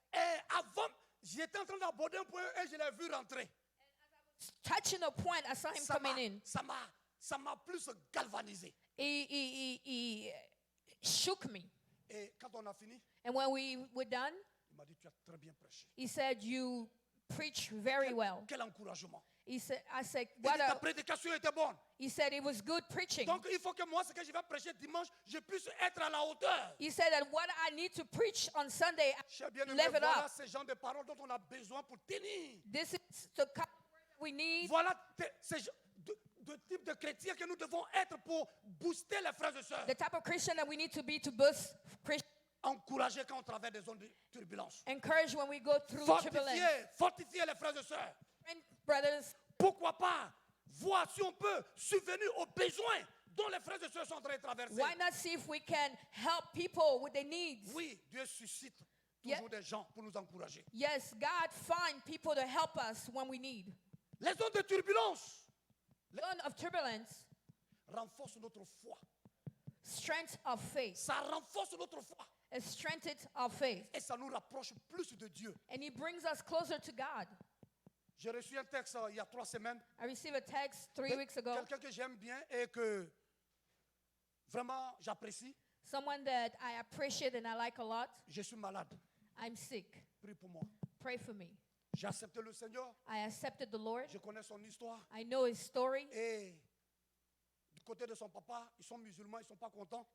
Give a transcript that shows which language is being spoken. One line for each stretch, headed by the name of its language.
French: Et avant, j'étais en train d'aborder un point et je l'ai vu rentrer.
English: touching a point. I saw him coming in.
French: Ça ça m'a plus galvanisé.
English: He shook me.
French: Et quand on a fini,
English: And when we were done,
French: il m'a dit, tu as très bien prêché.
English: he said, you preach very well.
French: Quel encouragement.
English: I said,
French: Il dit, ta
English: what a,
French: prédication était bonne.
English: he said it was good preaching.
French: Donc il faut que moi, ce que je vais prêcher dimanche, je puisse être à la hauteur.
English: He said that what I need to preach on Sunday,
French: Cher bien-aimé,
English: level
French: voilà
English: up.
French: ce genre de paroles dont on a besoin pour tenir.
English: This is the kind of word that we need.
French: Voilà de type de chrétiens que nous devons être pour booster les frères et sœurs.
English: The type of Christian that we need to be to boost Christian.
French: Encourager quand on traverse des zones de turbulence.
English: Encourage when we go through turbulence.
French: Fortifier les frères et sœurs.
English: And brothers,
French: Pourquoi pas voir si on peut subvenir aux besoins dont les frères et sœurs sont en train de traverser.
English: why not see if we can help people with their needs?
French: Oui, Dieu suscite
English: Yeah.
French: toujours des gens pour nous encourager.
English: Yes, God find people to help us when we need.
French: Les zones de turbulence
English: Zone of turbulence,
French: renforcent notre foi.
English: strength of faith.
French: Ça renforce notre foi.
English: It strengthens our faith.
French: Et ça nous rapproche plus de Dieu.
English: And He brings us closer to God.
French: J'ai reçu un texte il y a 3 semaines.
English: I received a text 3 weeks ago.
French: Quelqu'un que j'aime bien et que vraiment j'apprécie.
English: Someone that I appreciate and I like a lot.
French: Je suis malade.
English: I'm sick.
French: Prie pour moi.
English: Pray for me.
French: J'ai accepté le Seigneur.
English: I accepted the Lord.
French: Je connais son histoire.
English: I know His story.
French: Et du côté de son papa, ils sont musulmans, ils ne sont pas contents.